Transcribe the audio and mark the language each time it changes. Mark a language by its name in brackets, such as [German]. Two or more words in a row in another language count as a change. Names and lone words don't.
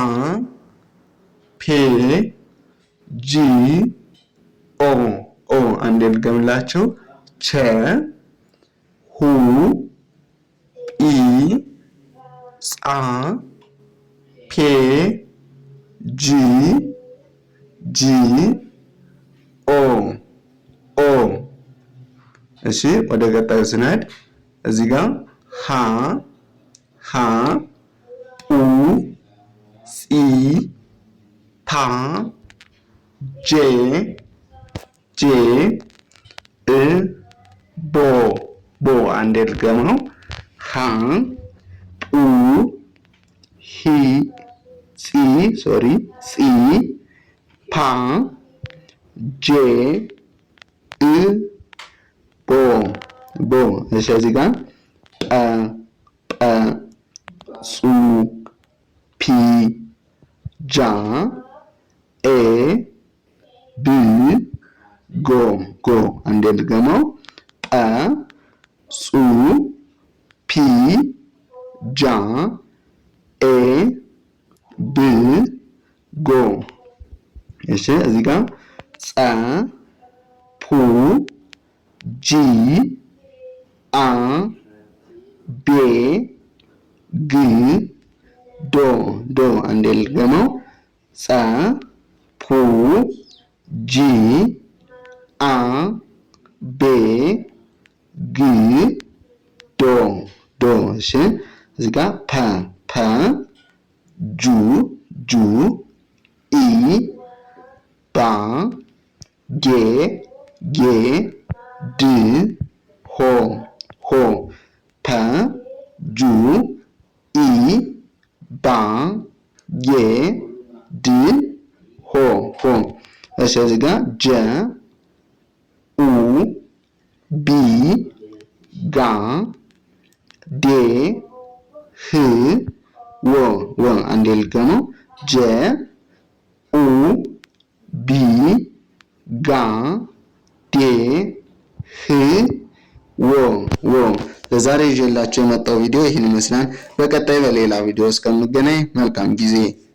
[Amharic] ፔ ጂ ኦ ኦ። አንዴ ልገምላችሁ ቸ ሁ ጲ ጻ ፔ ጂ ኦ ኦ። እሺ ወደ ቀጣዩ ስንሄድ እዚህ ጋር ሃ ኡ ጺ ታ ጄ እ ቦ ቦ። አንዴ ልገማው ሃ ኡ ሂ ጺ ፓ ጄ እ ቦ ቦ። እሺ እዚህ ጋር ጰ ጹ ፒ ጃ ኤ ብ ጎ ጎ። አንዴ ልገማው ጰ ጹ ፒ ጃ ኤ ብ ጎ። እሺ እዚህ ጋር ጸ ፑ ጂ አ ቤ ግ ዶ ዶ። አንዴ ልገማው ጸ ፑ ጂ አ ቤ ግ ዶ ዶ። እሺ እዚህ ጋር ፐ ጁ ኢ ባ ጌ ድ ሆ ፐ ጁ ኢ ባ ጌ ድ ሆ። እሺ እዚህ ጋር ጀ ኡ ቢ ጋ ዴ ህ ወ አንዴ ልገማው ጀ ኡ ቢ ጋ ዴ ህ ወ። ለዛሬ ይዤላችሁ የመጣው ቪዲዮ ይህን ይመስላል። በቀጣይ በሌላ ቪዲዮ እስከምንገናኝ መልካም ጊዜ